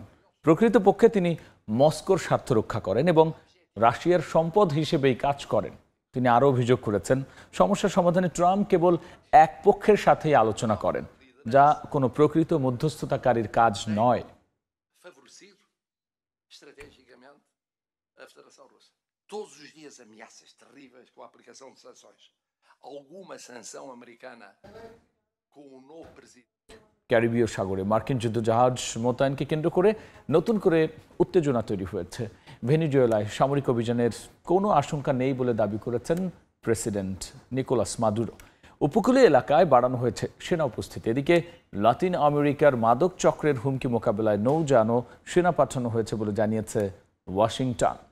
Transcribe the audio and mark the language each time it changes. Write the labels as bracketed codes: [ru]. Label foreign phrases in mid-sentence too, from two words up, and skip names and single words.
[bn] প্রকৃতপক্ষে তিনি মস্কোর স্বার্থ রক্ষা করেন এবং রাশিয়ার সম্পদ হিসেবেই কাজ করেন। তিনি আরও অভিযোগ করেছেন সমস্যা সমাধানে ট্রাম্প কেবল এক পক্ষের সাথেই আলোচনা করেন, যা কোনো প্রকৃত মধ্যস্থতাকারীর কাজ নয়। [pt] Todos os dias ameaças terríveis com a aplicação de sanções. alguma sanção americana com o novo presidente. [bn] ক্যারিবীয় সাগরে মার্কিন যুদ্ধজাহাজ মোতায়েনকে কেন্দ্র করে নতুন করে উত্তেজনা তৈরি হয়েছে। ভেনেজুয়েলায় সামরিক অভিযানের কোনো আশঙ্কা নেই বলে দাবি করেছেন প্রেসিডেন্ট নিকোলাস মাদুরো। উপকূলীয় এলাকায় বাড়ানো হয়েছে সেনা উপস্থিতি। এদিকে লাতিন আমেরিকার মাদক চক্রের হুমকি মোকাবেলায় নৌযান ও সেনা পাঠানো হয়েছে বলে জানিয়েছে ওয়াশিংটন।